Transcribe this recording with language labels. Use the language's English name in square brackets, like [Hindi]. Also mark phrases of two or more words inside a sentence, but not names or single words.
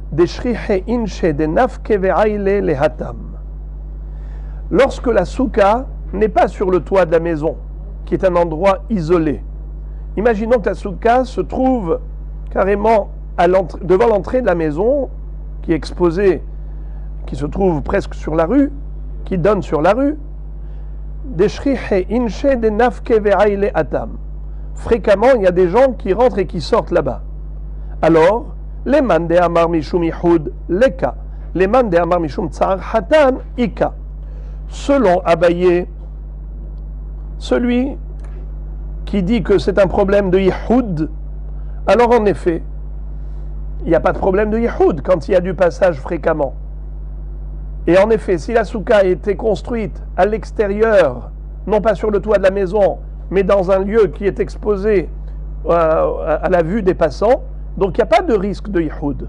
[French] Lorsque la souka n'est pas sur le toit de la maison, qui est un endroit isolé, imaginons que la souka se trouve carrément devant l'entrée de la maison, qui est exposée, qui se trouve presque sur la rue, qui donne sur la rue. Fréquemment, il y a des gens qui rentrent et qui sortent là-bas. [Aramaic] Alors, les מאן דאמר משום יחוד ליכא, les מאן דאמר משום צער חתן איכא. [French] Selon Abaye, celui qui dit que c'est un problème de yihoud, alors en effet, il n'y a pas de problème de yihoud quand il y a du passage fréquemment. Et en effet, si la souka a été construite à l'extérieur, non pas sur le toit de la maison, mais dans un lieu qui est exposé à la vue des passants, donc il n'y a pas de risque de yihoud.